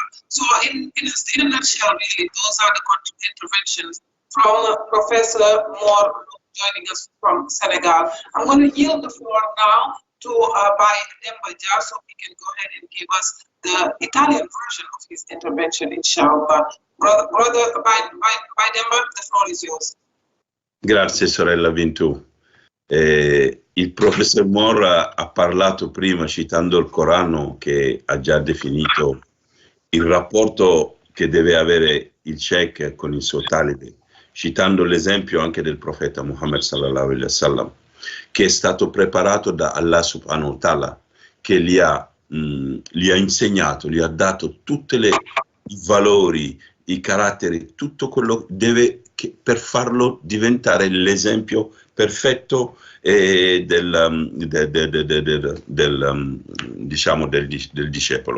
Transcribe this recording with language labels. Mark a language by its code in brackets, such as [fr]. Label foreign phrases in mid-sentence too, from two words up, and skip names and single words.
[en] So in a nutshell, really, those are the interventions from Professor Mor Loum joining us from Senegal. I'm going to yield the floor now to Baye Demba Dia, so he can go ahead and give us the Italian version of his intervention, inshallah. Brother Baye Demba, the floor is yours. [it] Grazie, sorella Vintu. Il professor Mor ha parlato prima, citando il Corano, che ha già definito il rapporto che deve avere il sheikh con il suo talebe, citando l'esempio anche del profeta Muhammad [ar] صلى الله عليه وسلم, [it] che è stato preparato da Allah [ar] سبحانه وتعالى, [it] che gli ha gli ha insegnato, gli ha dato tutti i valori, i caratteri, tutto quello per farlo diventare l'esempio perfetto diciamo del discepolo.